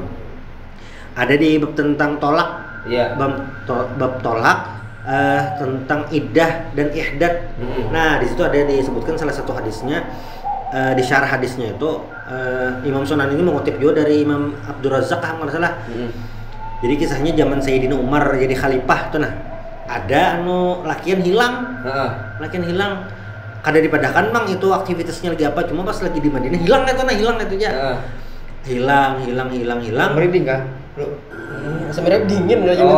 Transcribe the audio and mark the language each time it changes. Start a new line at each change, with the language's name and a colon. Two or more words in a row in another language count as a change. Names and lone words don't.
Indonesian: Ada di bab tentang tolak, bab tolak, tentang iddah dan ihdad. Nah, di situ ada disebutkan salah satu hadisnya, di syarah hadisnya itu Imam Sunan ini mengutip juga dari Imam Abdur Razzaq kalau nggak salah.
Banjar: Jadi kisahnya zaman Sayyidina Umar jadi khalifah tuh, nah ada lakian hilang, kada dipadahkan bang itu aktivitasnya lagi apa, cuma pas lagi di Madinah hilang itu aja. Hilang.
Indonesian: Merinding kan? Sebenarnya dingin nggak cuma